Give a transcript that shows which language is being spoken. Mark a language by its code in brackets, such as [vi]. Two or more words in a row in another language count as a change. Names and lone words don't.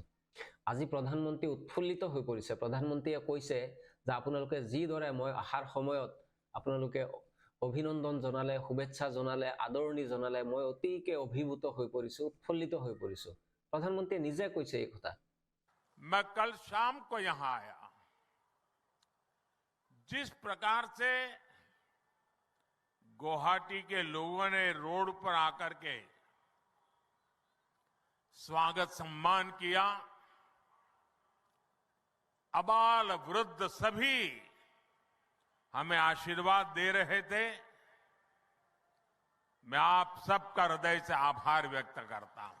[as] আজি প্ৰধানমন্ত্ৰী উৎফুল্লিত হৈ পৰিছে। প্ৰধানমন্ত্ৰীয়ে কৈছে যে আপোনালোকে যিদৰে মই অহাৰ সময়ত আপোনালোকে অভিনন্দন জনালে, শুভেচ্ছা জনালে, আদৰণি জনালে, মই অতিকে অভিভূত হৈ পৰিছো, উৎফুল্লিত হৈ পৰিছো। প্ৰধানমন্ত্ৰী নিজে কৈছে এই কথা। [hi] मैं कल शाम को यहां आया, जिस प्रकार से गुवाहाटी के लोगों ने रोड पर आकर के स्वागत सम्मान किया, अबाल वृद्ध सभी हमें आशीर्वाद दे रहे थे, मैं आप सबका हृदय से आभार व्यक्त करता हूं।